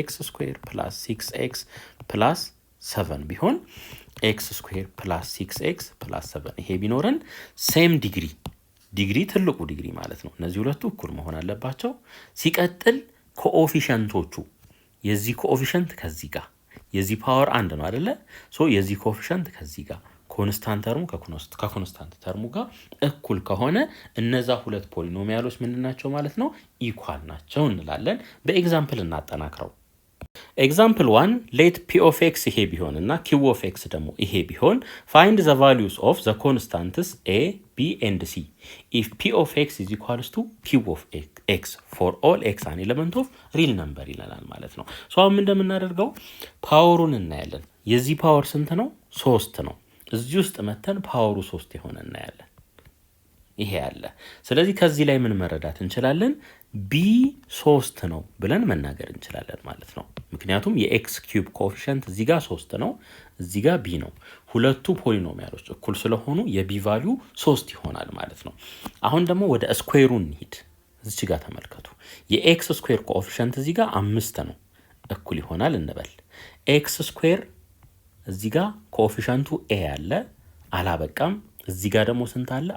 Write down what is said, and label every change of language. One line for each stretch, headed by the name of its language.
Amharic: x square plus 6x plus 7 ቢሆን x square plus 6x plus 7 ይሄ ቢኖረን same ዲግሪ ትልቁ ዲግሪ ማለት ነው። እነዚህ ሁለቱ እኩል መሆን አለባቸው። ሲቀጥል ኮኤፊሽንቶቹ የዚህ ኮኤፊሽንት ከዚህ ጋር የዚህ ፓወር 1 ነው አይደለ? ሶ የዚህ ኮኤፊሽንት ከዚህ ጋር ኮንስታንት ተርሙ ከኮንስታንት ተርሙ ጋር እኩል ከሆነ እነዛ ሁለት ፖሊኖሚያሎች ምን ናቸው ማለት ነው? ኢኳል ናቸው እንላለን። በኤግዛምፕል እናጠናክረው። ኤግዛምፕል 1 ሌት p of x ይሄ ቢሆን እና q of x ደግሞ ይሄ ቢሆን
English: find the values of the constants a b and c if p of x is equals to q of x for all x an element of real number
Amharic: ይለናል ማለት ነው። ሶ አሁን እንደምናደርገው ፓወሩን እናያለን። የዚህ ፓወር ስንት ነው? 3 ነው። እዚህ ውስጥ መተን ፓወሩ 3 ይሆነ እናያለን። ይሄ ያለ ስለዚህ ከዚህ ላይ ምን መረዳት እንችላለን? b 3 ነው ብለን መናገር እንችላለን ማለት ነው። ምክንያቱም የኤክስ ኪዩብ ኮኤፊሽንት እዚህ ጋር 3 ነው፣ እዚህ ጋር b ነው። ሁለቱ ፖሊኖሚያሎች እኩል ስለሆኑ የb ቫልዩ 3 ይሆናል ማለት ነው። አሁን ደግሞ ወደ ስኩዌሩ እንሂድ። እዚህ ጋር ተመልከቱ። የኤክስ ስኩዌር ኮኤፊሽንት እዚህ ጋር 5 ነው፣ እኩል ይሆናል እንበል። ኤክስ ስኩዌር እዚህ ጋር ኮኤፊሽንቱ a ያለ አላበቃም። እዚህ ጋር ደግሞ ስንት አለ?